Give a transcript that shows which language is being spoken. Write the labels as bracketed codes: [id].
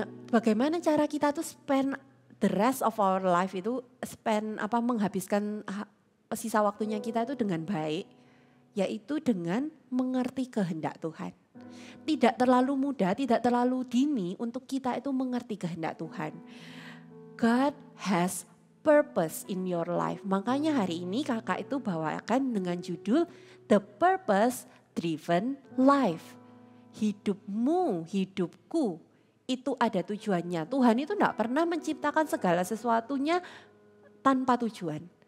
[id] Bagaimana cara kita tuh [en] spend the rest of our life [id] itu, menghabiskan sisa waktunya kita itu dengan baik, yaitu dengan mengerti kehendak Tuhan. Tidak terlalu muda, tidak terlalu dini untuk kita itu mengerti kehendak Tuhan. [en] God has purpose in your life. [id] Makanya hari ini kakak itu bawakan dengan judul The Purpose Driven Life. Hidupmu, hidupku itu ada tujuannya. Tuhan itu tidak pernah menciptakan segala sesuatunya tanpa tujuan.